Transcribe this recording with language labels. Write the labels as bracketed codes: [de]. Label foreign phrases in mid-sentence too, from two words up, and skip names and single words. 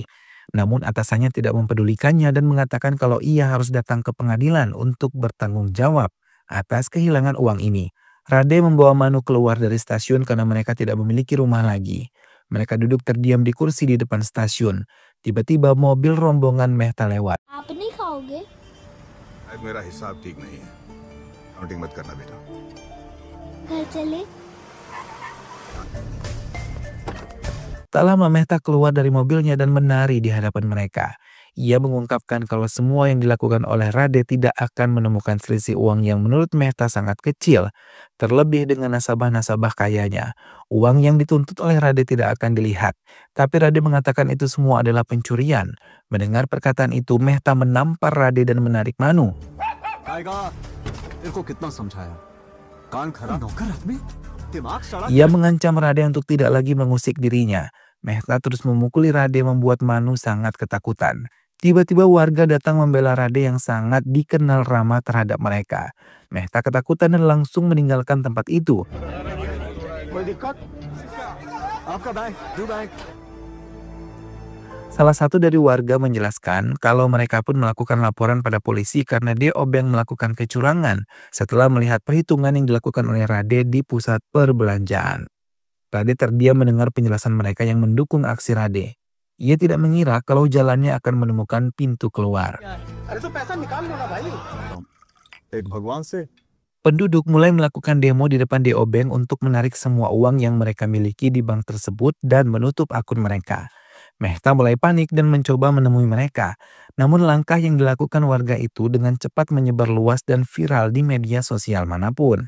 [id] Namun atasannya tidak mempedulikannya dan mengatakan kalau ia harus datang ke pengadilan untuk bertanggung jawab atas kehilangan uang ini. Rade membawa Manu keluar dari stasiun karena mereka tidak memiliki rumah lagi. Mereka duduk terdiam di kursi di depan stasiun. Tiba-tiba mobil rombongan Mehta lewat. [hi] आप नहीं खाओगे? आज मेरा हिसाब ठीक नहीं है काउंटिंग मत करना बेटा घर चले? [id] Tak lama Mehta keluar dari mobilnya dan menari di hadapan mereka. Ia mengungkapkan kalau semua yang dilakukan oleh Rade tidak akan menemukan selisih uang yang menurut Mehta sangat kecil. Terlebih dengan nasabah-nasabah kayanya. Uang yang dituntut oleh Rade tidak akan dilihat. Tapi Rade mengatakan itu semua adalah pencurian. Mendengar perkataan itu, Mehta menampar Rade dan menarik Manu. [hi] टाइगर तेरे को कितना समझाया कान खराब नौकर आदमी दिमाग सड़ा [id] Ia mengancam Rade untuk tidak lagi mengusik dirinya. Mehta terus memukuli Rade membuat Manu sangat ketakutan. Tiba-tiba warga datang membela Rade yang sangat dikenal ramah terhadap mereka. Mehta ketakutan dan langsung meninggalkan tempat itu. [hi] कोई दिक्कत आपका बैंक दो बैंक [id] Salah satu dari warga menjelaskan kalau mereka pun melakukan laporan pada polisi karena D.O. Bank melakukan kecurangan setelah melihat perhitungan yang dilakukan oleh Rade di pusat perbelanjaan. Rade terdiam mendengar penjelasan mereka yang mendukung aksi Rade. Ia tidak mengira kalau jalannya akan menemukan pintu keluar. [hi] एक भगवान से [id] Penduduk mulai melakukan demo di depan D.O. Bank untuk menarik semua uang yang mereka miliki di bank tersebut dan menutup akun mereka. Mehta mulai panik dan mencoba menemui mereka. Namun langkah yang dilakukan warga itu dengan cepat menyebar luas dan viral di media sosial manapun.